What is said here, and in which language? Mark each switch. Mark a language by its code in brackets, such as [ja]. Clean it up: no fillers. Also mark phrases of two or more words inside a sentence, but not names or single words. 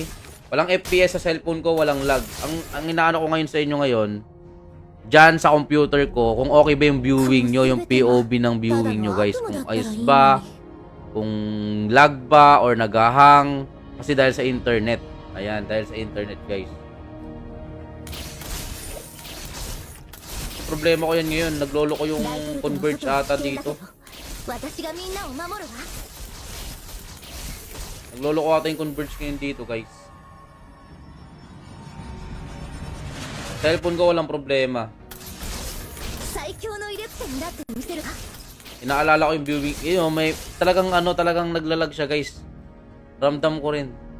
[tl] Walang FPS sa cellphone ko, walang lag. Ang inaano ko ngayon sa inyo ngayon, dyan sa computer ko, kung okay ba yung viewing nyo, yung POV ng viewing nyo guys. Kung ayos ba, kung lag ba, or nagahang. Kasi dahil sa internet. Ayan, dahil sa internet guys. Problema ko yan ngayon. Naglolo ko yung converge ata dito. [ja] 私がみんなを守るわ。 [tl] Naglolo ko ata yung converge ngayon dito guys. Cellphone ko walang problema. [ja] 最強のイレプテになってみせるわ。 [tl] Inaalala ko yung viewing. Yun, may talagang talagang naglalag siya guys. Ramdam ko rin.